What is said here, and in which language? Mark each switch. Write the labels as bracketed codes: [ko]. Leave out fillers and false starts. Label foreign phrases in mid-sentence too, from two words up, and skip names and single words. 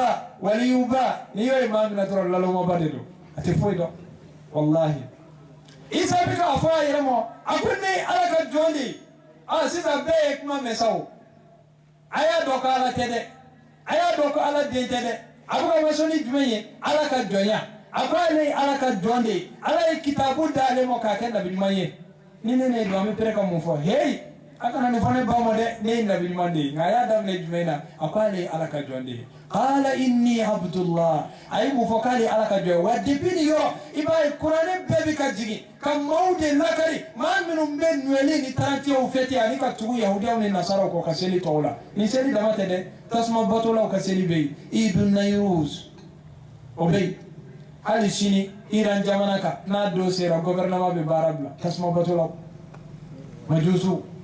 [bm] waliyuba n'i y'o ye maa min na dɔrɔn lalomaba de don a tɛ foyi dɔn walahi isa bɛ k'a fɔ a yɛrɛ ma a ko ne ye ala ka jɔn de ye sisan bɛɛ ye kuma mɛn sa o a y'a dɔn ko ala tɛ dɛ a y'a dɔn ko ala den tɛ dɛ a bɛ ka waso ni jumɛn ye ala ka jɔnya a ko ale ye ala ka jɔn de ye ala ye kitabu d'ale ma k'a kɛ nabi ɲuman ye ni ne ne don an bɛ pere ka mun fɔ heyi a kana nin fɔ ne ba ma dɛ ne ye nabi ɲuman de ye nka a y'a daminɛ jumɛn na a ko ale ye ala ka jɔn de ye [ar] قال إني عبد الله [bm] a ye mun fɔ k'ale ye ala ka jɔn ye wa depuis nin yɔrɔ i b'a ye kuranɛ bɛɛ bɛ ka jigin ka maaw de lakari maa minnu bɛ noël ni 31 fêté ani ka tugu yahudiyaw ni nasaraw kɔ ka seli tɔw la nin seli dama tɛ dɛ tasuma batolaw ka seli bɛ yen idun nayruz o bɛ yen hali sini Iran jamana kan n'a don sera gouvernement bɛ baara bila tasuma batolaw majusu